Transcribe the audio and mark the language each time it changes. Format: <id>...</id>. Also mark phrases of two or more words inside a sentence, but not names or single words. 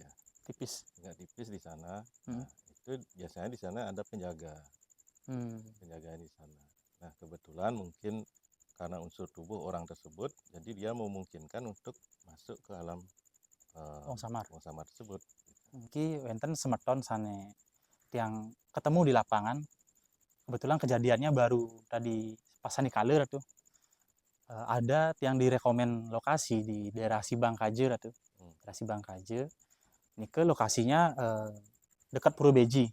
<id>Tipis. agak tipis di sana. Hmm. Nah, itu biasanya di sana ada penjaga, Hmm. penjagaan di sana. Nah, kebetulan mungkin karena unsur tubuh orang tersebut, jadi dia memungkinkan untuk masuk ke alam Wong Samar. Wong Samar tersebut.</id> <ban>Ki wenten semeton sane</ban> <id>yang ketemu di lapangan. Kebetulan kejadiannya baru tadi pas Sanikaler tuh. Ada yang direkomen lokasi di daerah Sibangkaje tuh. Hmm. Daerah Sibangkaje. Ini ke lokasinya dekat Purwobeji.</id>